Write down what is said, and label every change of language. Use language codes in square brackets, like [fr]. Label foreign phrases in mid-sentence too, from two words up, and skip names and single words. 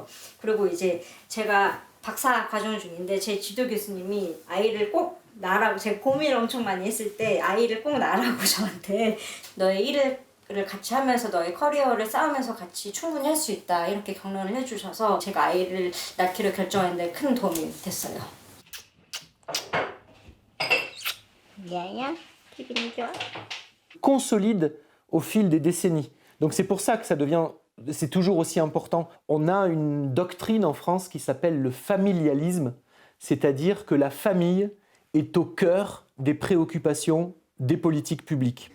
[ko] 그리고 이제 제가 박사 과정 중인데 제 지도 교수님이 아이를 꼭 낳으라고, 제가 고민을 엄청 많이 했을 때 아이를 꼭 낳으라고 저한테 너의 일을 같이 하면서 너의 커리어를 쌓으면서 같이 충분히 할 수 있다 이렇게 격려를 해주셔서 제가 아이를 낳기로 결정했는데 큰 도움이 됐어요. [fr] Consolide au fil des décennies. Donc c'est pour ça que c'est toujours aussi important. On a une doctrine en France qui s'appelle le familialisme, c'est-à-dire que la famille est au cœur des préoccupations des politiques publiques.